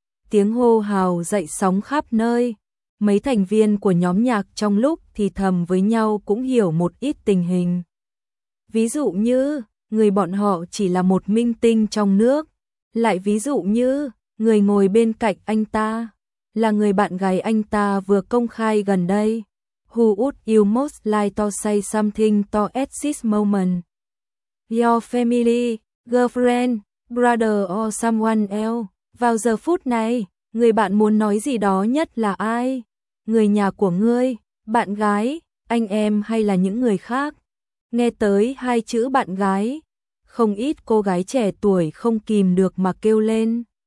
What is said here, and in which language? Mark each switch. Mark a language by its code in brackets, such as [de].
[vi] Tiếng hô hào dậy sóng khắp nơi, mấy thành viên của nhóm nhạc trong lúc thì thầm với nhau cũng hiểu một ít tình hình. Ví dụ như, người bọn họ chỉ là một minh tinh trong nước. Lại ví dụ như, người ngồi bên cạnh anh ta là người bạn gái anh ta vừa công khai gần đây. [en] Who would you most like to say something to at this moment? Your family, girlfriend, brother or someone else? [vi] Vào giờ phút này, người bạn muốn nói gì đó nhất là ai? Người nhà của ngươi, bạn gái, anh em hay là những người khác? Nghe tới hai chữ bạn gái, không ít cô gái trẻ tuổi không kìm được mà kêu lên.